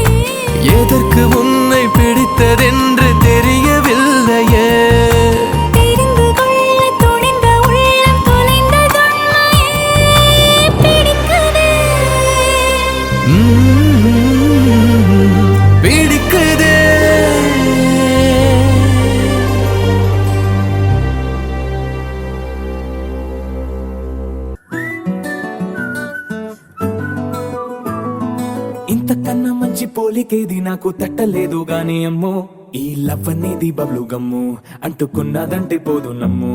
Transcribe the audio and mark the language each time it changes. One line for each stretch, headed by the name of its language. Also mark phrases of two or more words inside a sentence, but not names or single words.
Tamil: எதற்கு உன்னை பிடித்ததென்று தெரியவில்லையே. தெரிந்து கொள்ள துணிந்த உள்ளம் தொலைந்ததுண்மையே. பிடிக்குதே, பிடிக்குதே.
Telugu: ఇంతకన్నా మంచి పోలికేది నాకు తట్టలేదు గాని అమ్మో, ఈ లవ్ అనేది
English: bubble gum,
Telugu: అంటుకున్నదంటే పోదు నమ్ము.